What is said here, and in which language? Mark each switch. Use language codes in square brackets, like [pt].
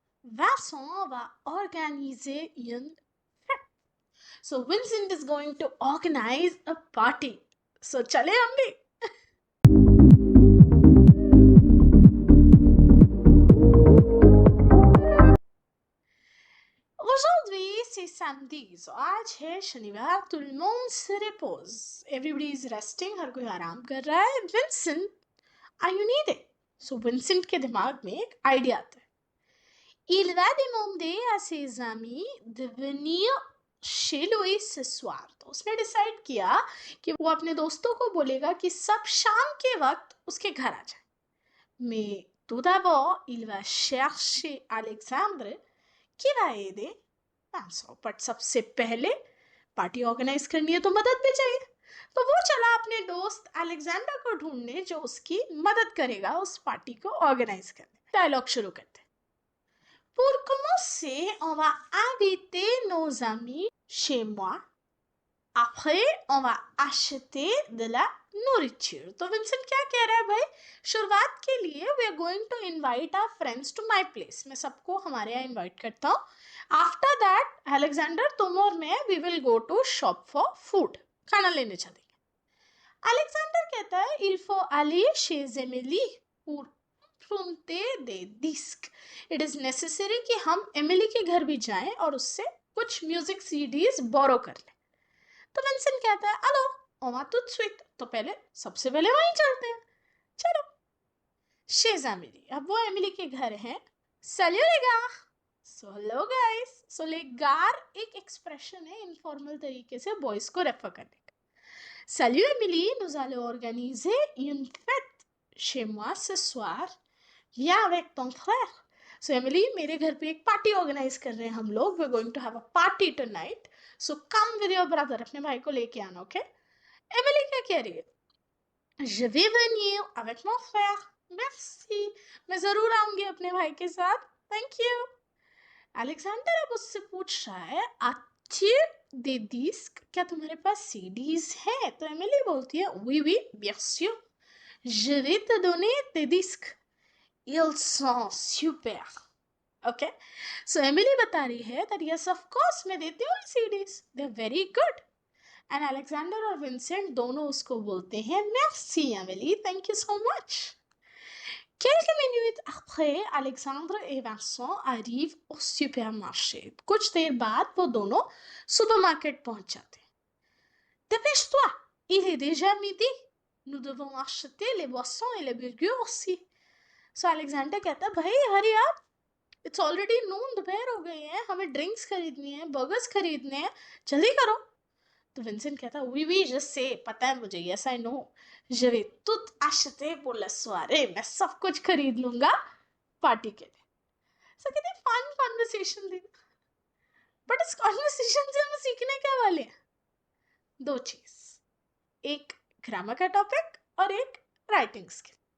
[fr] Vincent va organiser une fête. [en] So Vincent is going to organize a party. [hi] So चले हम भी. [fr] Aujourd'hui c'est samedi. [hi] So आज है शनिवार. [fr] Tout le monde se repose. [en] Everybody is resting. [hi] हर कोई आराम कर रहा है. [en] Vincent, are you needed? [hi] So Vincent के दिमाग में एक आइडिया आता है. [fr] Il va demander à ses amis de venir chez lui ce soir. [hi] तो उसने डिसाइड किया कि वो अपने दोस्तों को बोलेगा कि सब शाम के वक्त उसके घर आ जाए. [fr] Mais tout d'abord, il va chercher Alexandre qui va aider Vincent. [hi] But सबसे पहले पार्टी ऑर्गेनाइज करनी है तो मदद भी चाहिए. तो वो चला अपने दोस्त अलेक्जेंडर को ढूंढने जो उसकी मदद करेगा उस पार्टी को ऑर्गेनाइज करने. डायलॉग शुरू करते. [fr] Pour commencer, on va inviter nos amis chez moi. Après, on va acheter de la nourriture. [hi] तो विंसेंट क्या कह रहा है भाई? शुरुआत के लिए [en] we are going to invite our friends to my place. [hi] मैं सबको हमारे यहाँ invite करता हूँ. [en] After that, Alexander, [hi] तुम और मैं [en] we will go to shop for food. [hi] खाना लेने चलेंगे. [fr] Alexander [hi] कहता है [fr] il faut aller chez Emily pour emprunter des disques. [en] It is necessary [hi] कि हम एमिली के घर भी जाएं और उससे कुछ म्यूजिक सीडीज बोरो कर लें. तो विंसेंट कहता है अलो ओमा [fr] tout de suite. [hi] तो सबसे पहले वहीं चलते हैं. चलो. chez Emily. अब वो एमिली के घर हैं. [fr] Salut les gars. [en] So hello guys. [hi] So les gars एक एक्सप्रेशन है इनफॉर्मल तरीके से बॉयज को रेफर करने का. [fr] Salut Emily, nous allons organiser une fête chez moi ce soir. Viens avec ton frère. [hi] So Emily, मेरे घर पे एक पार्टी ऑर्गेनाइज कर रहे हैं हम लोग. [en] We're going to have a party tonight. So come with your brother. [hi] अपने भाई को लेके आना, okay? Emily क्या कह रही है? [fr] Je vais venir avec mon frère. Merci. [hi] मैं जरूर आऊंगी अपने भाई के साथ. [en] Thank you. [hi] Alexander अब उससे पूछ रहा है [fr] as-tu des disques? [hi] क्या तुम्हारे पास सीडीज हैं? तो एमिली बोलती है [fr] oui oui bien sûr. Je vais te donner des disques. Ils sont super. Okay? [en] So Emily [hi] बता रही है [en] that yes of course [hi] मैं देती हूँ [en] CDs. They're very good. [hi] And Alexander और Vincent दोनों उसको बोलते हैं [fr] merci Emily, [en] thank you so much. [fr] Quelques minutes après, Alexandre et Vincent arrivent au supermarché. [hi] कुछ देर बाद वो दोनों सुपरमार्केट पहुंच जाते हैं. [fr] Dépêche-toi, il est déjà midi. Nous devons acheter les boissons et les burgers aussi. [hi] So Alexander कहता है भाई हरी आप. [en] It's already noon, [hi] दोपहर हो गई है. हमें ड्रिंक्स खरीदनी है, बर्गर्स खरीदने हैं. जल्दी करो. तो विंसेंट कहता है [fr] oui oui je sais, [hi] पता है मुझे, [en] yes I know. [fr] Je vais tout acheter pour la soirée. [hi] मैं सब कुछ खरीद लूंगा पार्टी के लिए. So कितनी फन कॉन्वर्सेशन थी. बट इस कॉन्वर्सेशन से हम सीखने क्या वाले हैं? दो चीज. एक ग्रामर का टॉपिक और एक राइटिंग स्किल.